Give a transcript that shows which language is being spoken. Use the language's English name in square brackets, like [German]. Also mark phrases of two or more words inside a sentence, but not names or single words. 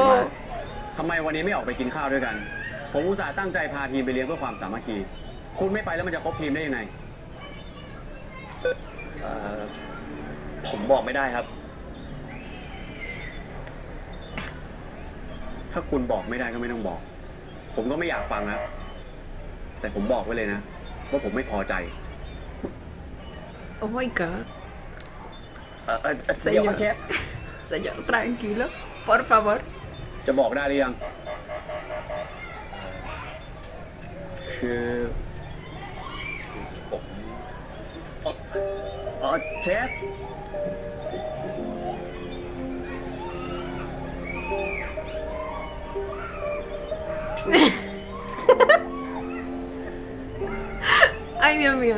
[Thai] ทำไมวันนี้ไม่ออกไปกินข้าวด้วยกัน ผมอุตส่าห์ตั้งใจพาทีมไปเลี้ยงเพื่อความสามัคคี คุณไม่ไปแล้วมันจะครบทีมได้ยังไง ผมบอกไม่ได้ครับ ถ้าคุณบอกไม่ได้ก็ไม่ต้องบอก ผมก็ไม่อยากฟังนะ แต่ผมบอกไว้เลยนะ ว่าผมไม่พอใจ [English] Oh my god. [Thai] เดี๋ยวครับเชฟ [Spanish] Señor, tranquilo. Por favor. [Thai] จะบอกได้หรือยัง คือผมเชฟ [Spanish] Ay, Dios mío.